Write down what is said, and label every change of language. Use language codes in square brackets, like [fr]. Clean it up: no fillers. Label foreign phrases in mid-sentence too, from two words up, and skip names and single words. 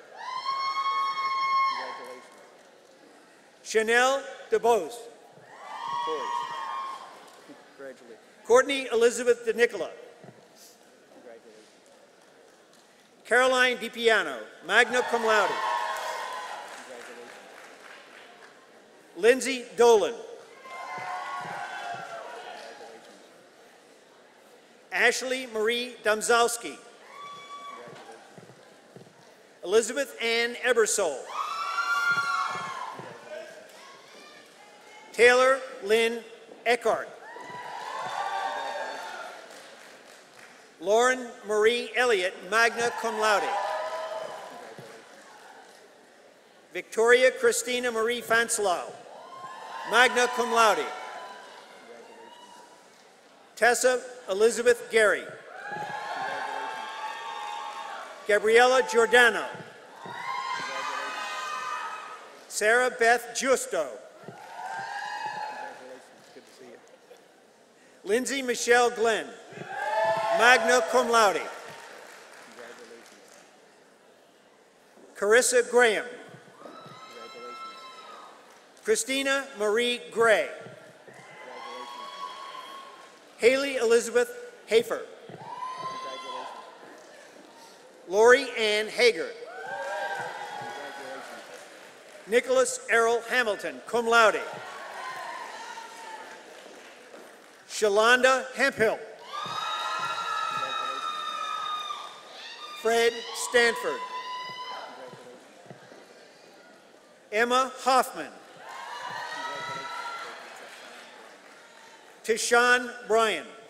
[en] Chanel DeBose. Courtney Elizabeth DeNicola. Caroline DiPiano, magna cum laude. Lindsay Dolan. Ashley Marie Domzowski. Elizabeth Ann Ebersole. Taylor Lynn Eckhart. Lauren Marie Elliott, magna cum laude. Victoria Christina Marie Fanslau, magna cum laude. Tessa Elizabeth Gary. Gabriella Giordano. Sarah Beth Justo. Lindsay Michelle Glenn, magna cum laude. Carissa Graham. Christina Marie Gray. Haley Elizabeth Hafer. Lori Ann Hager. Nicholas Errol Hamilton, cum laude. Shalonda Hemphill. Fred Stanford. Emma Hoffman. Tishan Bryan.